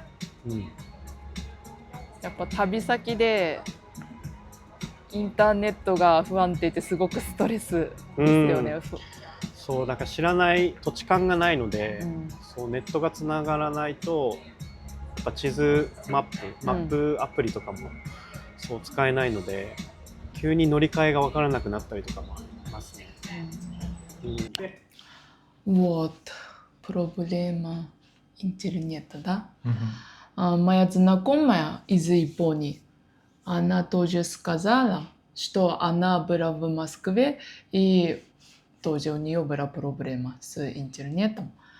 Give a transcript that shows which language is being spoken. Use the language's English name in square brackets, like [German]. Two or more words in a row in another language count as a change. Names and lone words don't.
[Japanese] やっぱ旅先でインターネットが不安定ってすごくストレスですよね。そうだから知らない土地勘がないので、そうネットがつながらないとやっぱ地図マップアプリとかもそう使えないので、急に乗り換えが分からなくなったりとかもありますね。 [Russian] Вот проблема интернета, да? Моя знакомая из Японии, она тоже сказала, что она была в Москве и тоже у нее была проблема с интернетом.